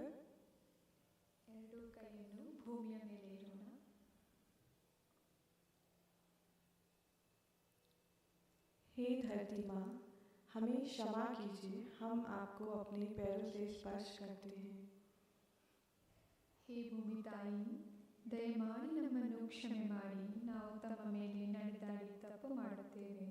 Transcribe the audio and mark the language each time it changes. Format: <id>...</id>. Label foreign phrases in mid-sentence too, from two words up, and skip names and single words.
<kn>ಎರಡೂ ಕೈಯನ್ನು ಭೂಮಿಯ ಮೇಲೆ ಇಡೋಣ.</kn> <hi>हे धरती माँ, हमें क्षमा कीजिए, हम आपको अपने पैरों से स्पर्श करते हैं।</hi> <kn>ಹೇ ಭೂಮಿ ತಾಯಿ, ದಯಮಾಡಿ ನಮ್ಮನ್ನು ಕ್ಷಮೆ ಮಾಡಿ. ನಾವು ತಮ್ಮ ಮೇಲೆ ನಡೆದಾಡಿ ತಪ್ಪು ಮಾಡುತ್ತೇವೆ.</kn>